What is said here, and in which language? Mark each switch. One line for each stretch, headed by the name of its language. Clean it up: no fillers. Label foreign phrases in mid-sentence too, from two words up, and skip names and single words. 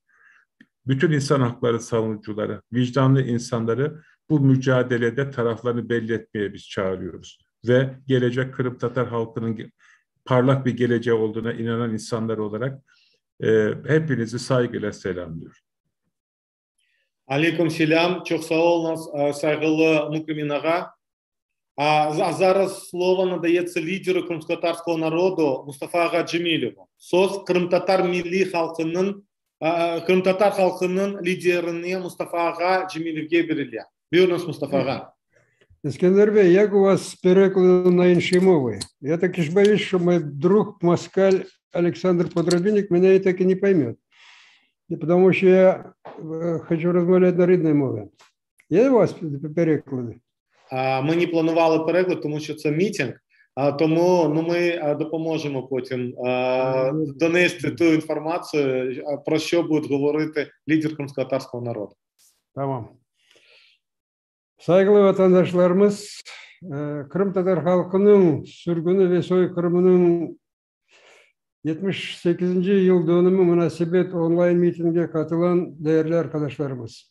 Turkish: Bütün insan hakları savunucuları, vicdanlı insanları bu mücadelede taraflarını belli etmeye biz çağırıyoruz. Ve gelecek Kırım Tatar halkının parlak bir geleceği olduğuna inanan insanlar olarak hepinizi saygıyla selamlıyorum.
Arabic: Aleyküm selam.
Crimean Tatar: Çok sağ olun saygılı Mukrimin Ağa.
Ukrainian: А зараз слово надається лідеру кримськотатарського народу Мустафа Ага Джемилеву.
Crimean Tatar: Söz Kırım-Tatar halkının liderine Mustafa Aga Cemilev'e verildi. Buyurunuz Mustafa Aga.
Ukrainian: Искандер Бey, як у вас з перекладом на інші мови? Я так і боюсь, що
Russian: мой друг москаль Александр Подробинник меня и так и не поймет. Потому что я хочу
Ukrainian: розмовляти на рідній мові. Є у вас переклади? Ми не планували переклад, тому що це мітинг, тому ми допоможемо потім донести ту інформацію, про що буде говорити лідер кримськотатарського народу.
Crimean Tatar: Tamam. Saygılı vatandaşlarımız, Kırım Tatar halkının sürgünü ve soykırımının 78. yıl dönümü münasebet online mitinge katılan değerli arkadaşlarımız.